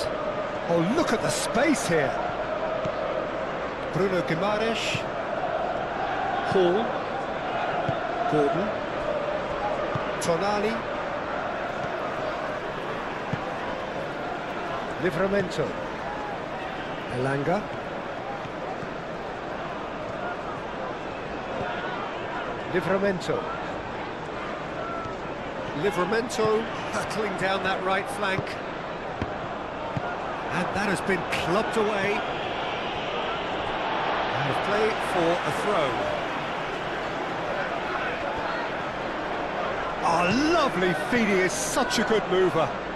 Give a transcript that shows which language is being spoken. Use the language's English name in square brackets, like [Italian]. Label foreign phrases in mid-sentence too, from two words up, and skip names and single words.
[English] Oh, look at the space here. Bruno Guimaraes. Hall. Gordon. Tonali. Livramento. Elanga. Livramento. Livramento battling down that right flank. And that has been clubbed away. And a play for a throw. Oh, lovely feed, he is such a good mover.